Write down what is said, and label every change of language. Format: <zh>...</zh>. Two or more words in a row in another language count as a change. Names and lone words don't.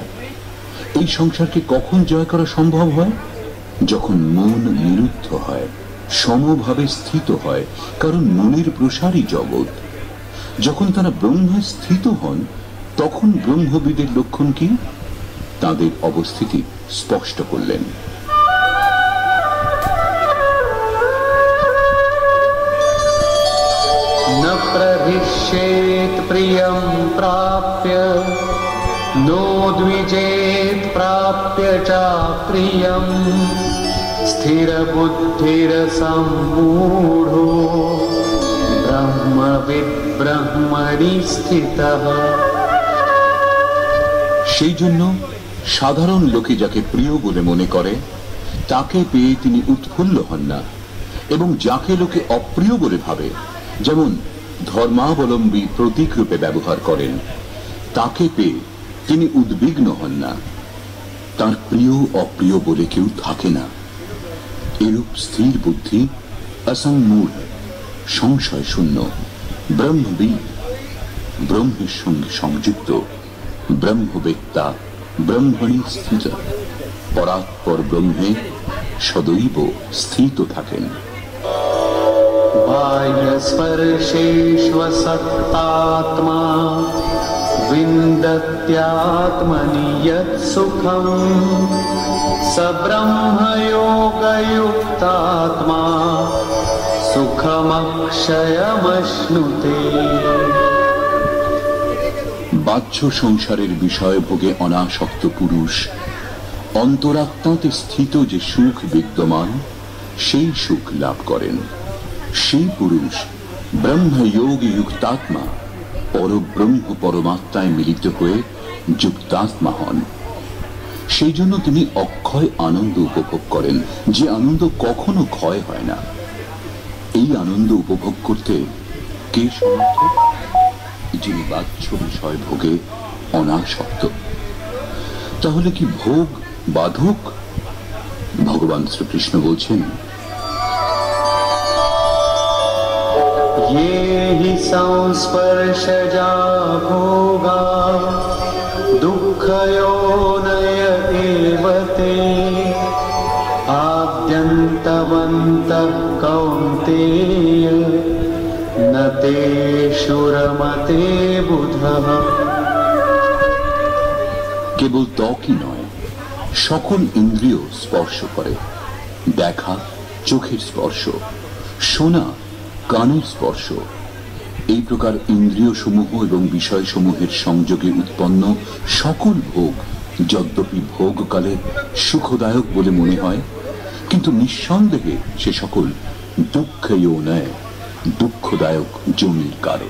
<bn>এই সংসারকে কখন জয় করা সম্ভব হয়? যখন মন নিরুদ্ধ হয়, সমভাবে স্থিত হয়, কারণ মনের প্রসারই জগৎ। যখন তারা ব্রহ্মে স্থিত হন, তখন ব্রহ্মবিদের লক্ষণ কি? তাদের অবস্থিতি স্পষ্ট করলেন।</bn> <sa>न प्रहिष्येत् प्रियं प्राप्य नो द्विजेत् प्राप्य च प्रियं स्थिरबुद्धिरसम्मूढो ब्रह्मविद् ब्रह्मणि स्थितः।</sa> <bn>সেই জন্য সাধারণ লোকে যাকে প্রিয় বলে মনে করে, তাকে পেয়ে তিনি উৎফুল্ল হন না, এবং যাকে লোকে অপ্রিয় বলে ভাবে, যেমন ধর্মাবলম্বী প্রতীক রূপে ব্যবহার করেন, তাকে পেয়ে তিনি উদ্বিগ্ন হন না। তার প্রিয় অপ্রিয় বলে কেউ থাকে না। এরূপ স্থির বুদ্ধি, অসম্মূঢ়, সংশয় শূন্য, ব্রহ্মবিদ, ব্রহ্মের সঙ্গে সংযুক্ত, ব্রহ্মবেত্তা, ব্রহ্মণি স্থিত, পরাৎপর ব্রহ্মে সদৈব স্থিত থাকেন।</bn> <sa>बाह्यस्पर्शेष्वसक्तात्मा विन्दत्यात्मनि यत् सुखं स ब्रह्मयोगयुक्तात्मा सुखमक्षयमश्नुते।</sa> <bn>বাহ্য সংসারের বিষয় ভোগে অনাসক্ত পুরুষ অন্তরাত্মাতে স্থিত যে সুখ বিদ্যমান, সেই সুখ লাভ করেন। সেই পুরুষ ব্রহ্মযোগ যুক্তাত্মা, পরব্রহ্ম পরমাত্মায় মিলিত হয়ে যুক্তাত্মা হন। সেই জন্য তিনি অক্ষয় আনন্দ উপভোগ করেন, যে আনন্দ কখনো ক্ষয় হয় না। এই আনন্দ উপভোগ করতে কে সমর্থ? যিনি বাহ্য বিষয় ভোগে অনাসক্ত। তাহলে কি ভোগ বাধক? ভগবান শ্রীকৃষ্ণ বলছেন,</bn> <sa>ये हि संस्पर्शजा भोगा दुःखयोनय एव ते आद्यन्तवन्तः कौन्तेय न तेषु रमते बुधः।</sa> <bn>কেবল ত্বকই নয়, সকল ইন্দ্রিয় স্পর্শ করে। দেখা, চোখের স্পর্শ; শোনা, কানের স্পর্শ। এই প্রকার ইন্দ্রিয় সমূহ এবং বিষয়সমূহের সংযোগে উৎপন্ন সকল ভোগ যদ্যপি ভোগকালে সুখদায়ক বলে মনে হয়, কিন্তু নিঃসন্দেহে সে সকল দুঃখয়োনয়, দুঃখদায়ক যোনির কারণ।</bn>